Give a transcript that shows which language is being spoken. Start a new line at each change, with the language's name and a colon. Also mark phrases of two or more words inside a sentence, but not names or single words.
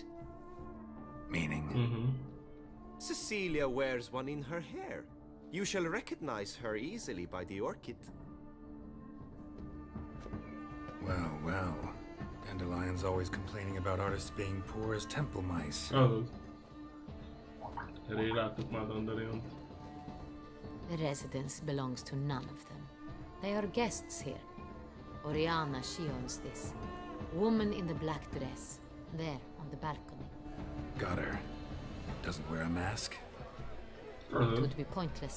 English: Meaning? Cecilia wears one in her hair. You shall recognize her easily by the orchid. Well, well. Dandelion's always complaining about artists being poor as temple mice.
Hungarian: Elég láttuk már Dandeliont.
English: The residence belongs to none of them. They are guests here. Oriana, she owns this. Woman in the black dress. There, on the balcony. Got her. Doesn't wear a mask? It would be pointless.